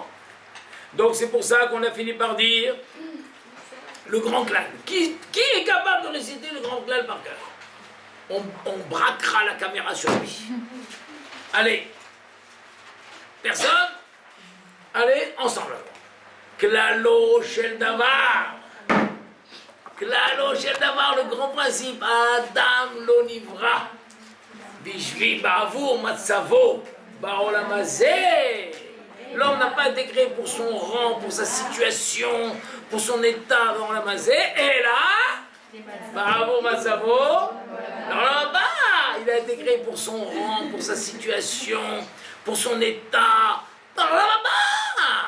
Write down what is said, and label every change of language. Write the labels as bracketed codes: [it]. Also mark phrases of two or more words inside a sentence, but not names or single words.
[fr] Donc c'est pour ça qu'on a fini par dire le grand klal. Qui est capable de réciter le grand klal par cœur? On braquera la caméra sur lui. Allez. Personne? Allez, ensemble. [he] כללו של דבר. כללו של דבר, [fr] le grand principe. [he] אדם לא נברא. בשביל בעבור מצבו. בעולם הזה. [fr] L'homme n'a pas été créé pour son rang, pour sa situation, pour son état dans la mazé. Et là, bravo Matsavo, là-bas, il a été créé pour son rang, pour sa situation, pour son état, là-bas.